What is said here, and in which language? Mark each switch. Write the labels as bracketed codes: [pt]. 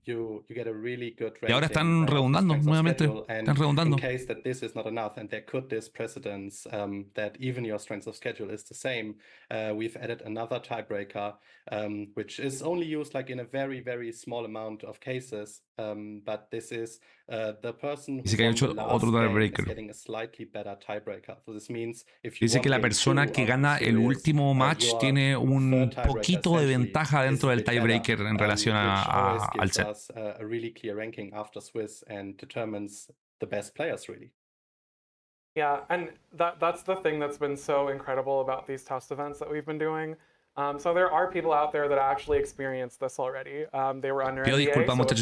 [es] Y ahora están redundando nuevamente. Están redundando. [en] And there could this precedence that even your strength of schedule is the same. We've added another tiebreaker, which is only used like in a very, very small amount of cases. But this is the person who won the last game is getting a slightly better tiebreaker. So this means if you [es] dice que la persona que gana el último match tiene un poquito de ventaja dentro del tiebreaker en relación al set. [en] A really clear ranking after Swiss and determines the best players really. Yeah, and that's the thing that's been so incredible about these test events that we've been doing. So there are people out there that actually experienced this already. They were under [es] Pido [en] NDA, [es] disculpas, [en] so of [es] muchachos,